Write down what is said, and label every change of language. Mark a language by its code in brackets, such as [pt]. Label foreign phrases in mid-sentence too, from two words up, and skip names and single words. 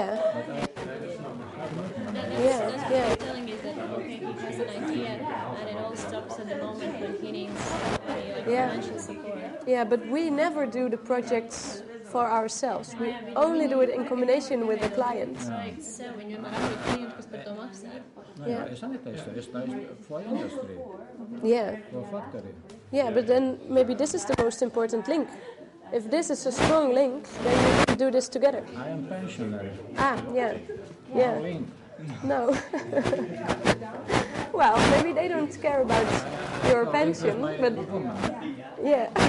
[en] But I okay, he has an idea, and it all stops at the moment when he needs financial support. Yeah, but we never do the projects for ourselves. We only do it in combination with the client. [lv] Se on viņu vienmēr klientu, kas par to maksā. [en] Yeah. Yeah, but then maybe this is the most important link. If this is a strong link, then you can do this together. I am pensionary. Yeah. Yeah. No. Well, maybe they don't care about your pension, but yeah.